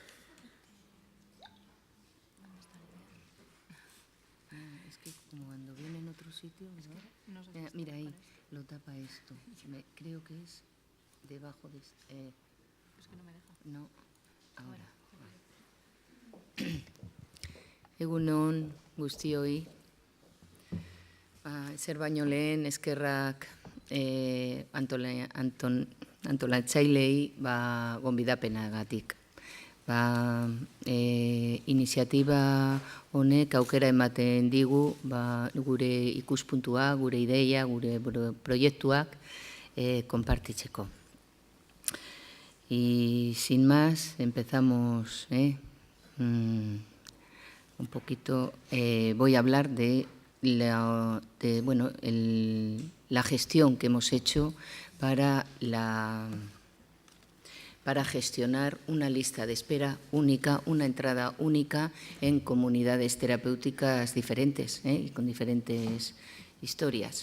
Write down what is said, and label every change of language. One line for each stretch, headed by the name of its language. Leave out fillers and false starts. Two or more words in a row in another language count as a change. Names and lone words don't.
Spanish: Como cuando viene sitio, ¿no? No sé si Mira ahí, lo tapa esto. Creo que es debajo de... Es que no me deja. No, ahora.
Basque: Egunon guztioi. Ezer baino lehen eskerrak antolatzailei gonbidapenagatik. Iniziatiba honek aukera ematen digu gure ikuspuntua, gure ideia, gure proiektuak konpartitzeko.
Spanish: Y sin más, empezamos. Un poquito, voy a hablar de la gestión que hemos hecho para gestionar una lista de espera única, una entrada única en comunidades terapéuticas diferentes y con diferentes historias.